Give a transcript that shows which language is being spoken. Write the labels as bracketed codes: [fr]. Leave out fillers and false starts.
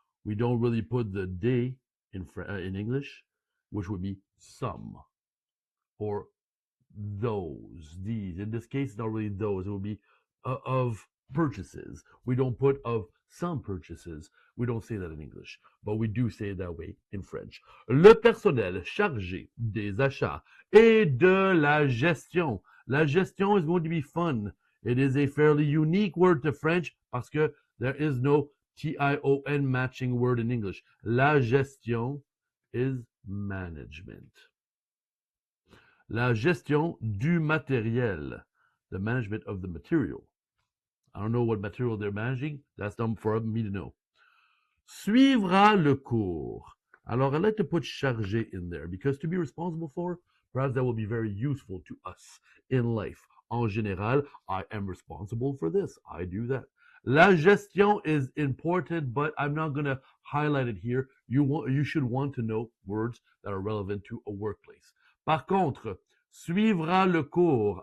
[en] We don't really put the des in English, which would be some or those, these. In this case, it's not really those. It would be of purchases. We don't put of some purchases. We don't say that in English, but we do say it that way in French. [fr] Le personnel chargé des achats et de la gestion. [en] La gestion is going to be fun. It is a fairly unique word to French [fr] parce que [en] there is no T-I-O-N matching word in English. La gestion is management. [fr] La gestion du matériel. [en] The management of the material. I don't know what material they're managing. That's not for me to know. [fr] Suivra le cours. [en] Alors, I like to put chargé in there because to be responsible for, perhaps that will be very useful to us in life. [fr] En général, [en] I am responsible for this. I do that. La gestion is important, but I'm not going to highlight it here. You should want to know words that are relevant to a workplace. [fr] Par contre, suivra le cours.